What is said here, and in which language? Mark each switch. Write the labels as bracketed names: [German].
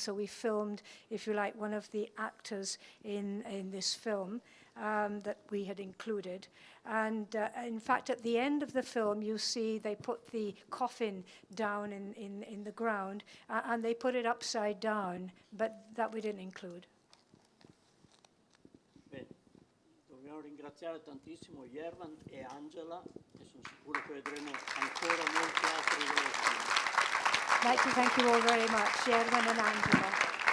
[English] So we filmed, if you like, one of the actors in this film that we had included. And in fact, at the end of the film, you see they put the coffin down in the ground, and they put it upside down, but that we didn't include. [Italian] Bene, dobbiamo ringraziare tantissimo Yervant e Angela, e sono sicuro che vedremo ancora molti altri loro film. [English] I'd like to thank you all very much, Yervant and Angela.